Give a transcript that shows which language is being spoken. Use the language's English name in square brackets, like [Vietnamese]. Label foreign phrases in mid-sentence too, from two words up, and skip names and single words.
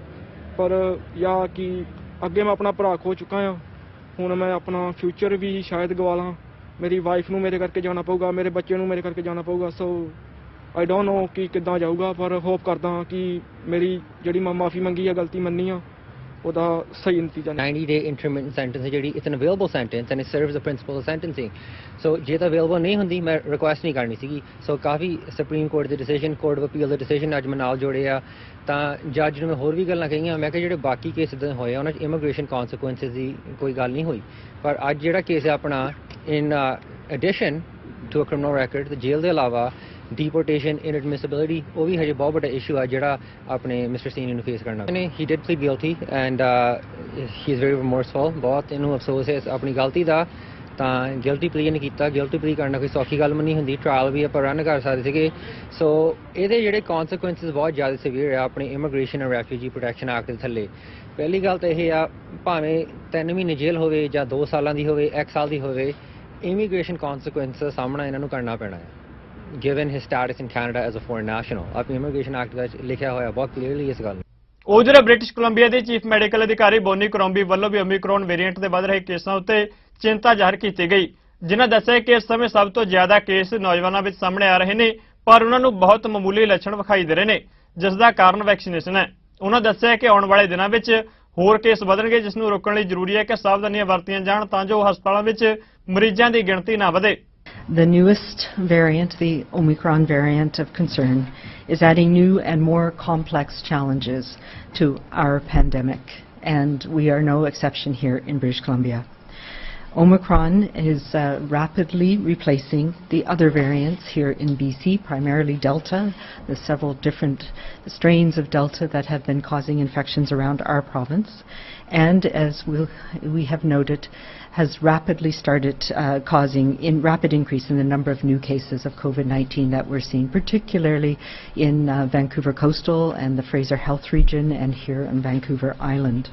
[Punjabi] ਪਰ ਜਾਂ ਕਿ ਅੱਗੇ ਮੈਂ ਆਪਣਾ ਭਰਾ ਖੋ ਚੁੱਕਾ ਹਾਂ, ਹੁਣ ਮੈਂ ਆਪਣਾ ਫਿਊਚਰ ਵੀ ਸ਼ਾਇਦ ਗਵਾ ਲਾਂ। ਮੇਰੀ ਵਾਈਫ ਨੂੰ ਮੇਰੇ ਕਰਕੇ ਜਾਣਾ ਪਊਗਾ, ਮੇਰੇ ਬੱਚੇ ਨੂੰ ਮੇਰੇ ਕਰਕੇ ਜਾਣਾ ਪਊਗਾ। [English] so I don't know [Punjabi] ਕਿ ਕਿੱਦਾਂ ਜਾਊਗਾ, ਪਰ ਹੋਪ ਕਰਦਾ ਕਿ ਮੇਰੀ ਜਿਹੜੀ ਮੈਂ ਮਾਫੀ ਮੰਗੀ ਆ, ਗਲਤੀ ਮੰਨੀ ਆ, ਉਹਦਾ ਸਹੀ ਨਤੀਜਾ। [English] 90-day intermittent sentence [Punjabi] ਹੈ ਜਿਹੜੀ, [English] it's an available sentence and it serves the principle of sentencing. [Punjabi] ਸੋ ਜੇ ਤਾਂ ਅਵੇਲੇਬਲ ਨਹੀਂ ਹੁੰਦੀ, ਮੈਂ ਰਿਕੁਐਸਟ ਨਹੀਂ ਕਰਨੀ ਸੀਗੀ। ਸੋ ਕਾਫੀ ਸੁਪਰੀਮ ਕੋਰਟ ਦੇ ਡਿਸੀਜਨ, ਕੋਰਟ ਆਫ ਅਪੀਲ ਦੇ ਡਿਸੀਜਨ ਅੱਜ ਮੈਂ ਨਾਲ ਜੋੜੇ ਆ। ਤਾਂ ਜੱਜ ਨੂੰ ਮੈਂ ਹੋਰ ਵੀ ਗੱਲਾਂ ਕਹੀਆਂ, ਮੈਂ ਕਿਹਾ ਜਿਹੜੇ ਬਾਕੀ ਕੇਸ ਇੱਦਾਂ ਹੋਏ ਆ ਉਹਨਾਂ 'ਚ [English] immigration consequences [Punjabi] ਦੀ ਕੋਈ ਗੱਲ ਨਹੀਂ ਹੋਈ, ਪਰ ਅੱਜ ਜਿਹੜਾ ਕੇਸ ਹੈ ਆਪਣਾ, [English] in addition to a criminal record, [Punjabi] ਤੇ ਜੇਲ੍ਹ ਦੇ ਇਲਾਵਾ [English] deportation, inadmissibility, [Punjabi] ਉਹ ਵੀ ਹਜੇ ਬਹੁਤ ਵੱਡਾ ਇਸ਼ੂ ਆ ਜਿਹੜਾ ਆਪਣੇ ਮਿਸਟਰ ਸੀਨੀ ਨੂੰ ਫੇਸ ਕਰਨਾ। [English] he did plead guilty and he is very remorseful, [Punjabi] ਬਹੁਤ ਇਹਨੂੰ ਅਫਸੋਸ ਹੈ ਆਪਣੀ ਗਲਤੀ ਦਾ। ਤਾਂ [English] guilty plea [Punjabi] ਨਹੀਂ ਕੀਤਾ। [English] guilty plea [Punjabi] ਕਰਨਾ ਕੋਈ ਸੌਖੀ ਗੱਲ ਨਹੀਂ ਹੁੰਦੀ, ਟ੍ਰਾਇਲ ਵੀ ਆਪਾਂ ਰਨ ਕਰ ਸਕਦੇ ਸੀਗੇ। ਸੋ ਇਹਦੇ ਜਿਹੜੇ ਕੌਨਸੀਕੁਐਂਸਿਸ ਬਹੁਤ ਜ਼ਿਆਦਾ ਸੀਵੀਅਰ ਆ ਆਪਣੇ ਇਮੀਗ੍ਰੇਸ਼ਨ ਐਂਡ ਰੈਫਿਊਜੀ ਪ੍ਰੋਟੈਕਸ਼ਨ ਐਕਟ ਦੇ ਥੱਲੇ। ਪਹਿਲੀ ਗੱਲ ਤਾਂ ਇਹ ਆ, ਭਾਵੇਂ 3 ਮਹੀਨੇ ਜੇਲ੍ਹ ਹੋਵੇ ਜਾਂ 2 ਸਾਲਾਂ ਦੀ ਹੋਵੇ, 1 ਸਾਲ ਦੀ ਹੋਵੇ, [English] immigration consequence [Punjabi] ਦਾ ਸਾਹਮਣਾ ਇਹਨਾਂ ਨੂੰ ਕਰਨਾ ਪੈਣਾ ਹੈ, [English] given his status in Canada as a foreign national. [Punjabi] ਆਪਣੀ ਇਮੀਗ੍ਰੇਸ਼ਨ ਐਕਟ ਵਿੱਚ ਲਿਖਿਆ ਹੋਇਆ ਬਹੁਤ ਕਲੀਅਰਲੀ ਇਸ ਗੱਲ ਨੂੰ। ਉਹ ਜਿਹੜੇ ਬ੍ਰਿਟਿਸ਼ ਕੋਲੰਬੀਆ ਦੇ [English] chief medical [Punjabi] ਅਧਿਕਾਰੀ ਬੋਨੀ ਕਰੋਂਬੀ ਵੱਲੋਂ ਵੀ ਓਮਿਕਰੋਨ ਵੇਰੀਐਂਟ ਦੇ ਵੱਧ ਰਹੇ ਕੇਸਾਂ ਉੱਤੇ ਚਿੰਤਾ ਜ਼ਾਹਰ ਕੀਤੀ ਗਈ, ਜਿਨ੍ਹਾਂ ਦੱਸਿਆ ਕਿ ਇਸ ਸਮੇਂ ਸਭ ਤੋਂ ਜ਼ਿਆਦਾ ਕੇਸ ਨੌਜਵਾਨਾਂ ਵਿੱਚ ਸਾਹਮਣੇ ਆ ਰਹੇ ਨੇ, ਪਰ ਉਹਨਾਂ ਨੂੰ ਬਹੁਤ ਮਾਮੂਲੀ ਲੱਛਣ ਵਿਖਾਈ ਦੇ ਰਹੇ ਨੇ, ਜਿਸ ਦਾ ਕਾਰਨ ਵੈਕਸੀਨੇਸ਼ਨ ਹੈ। ਉਹਨਾਂ ਦੱਸਿਆ ਕਿ ਆਉਣ ਵਾਲੇ ਦਿਨਾਂ ਵਿੱਚ ਹੋਰ ਕੇਸ ਵਧਣਗੇ, ਜਿਸ ਨੂੰ ਰੋਕਣ ਲਈ ਜ਼ਰੂਰੀ ਹੈ ਕਿ ਸਾਵਧਾਨੀਆਂ ਵਰਤੀਆਂ ਜਾਣ ਤਾਂ ਜੋ ਹਸਪਤਾਲਾਂ ਵਿੱਚ ਮਰੀਜ਼ਾਂ ਦੀ ਗਿਣਤੀ ਨਾ ਵਧੇ। [English] The newest variant, the Omicron variant of concern, is adding new and more complex challenges to our pandemic, and we are no exception here in British Columbia. Omicron is rapidly replacing the other variants here in BC, primarily Delta, the several different strains of Delta that have been causing infections around our province, and as we have noted, has rapidly started causing rapid increase in the number of new cases of COVID-19 that we're seeing, particularly in Vancouver Coastal and the Fraser Health Region and here on Vancouver Island.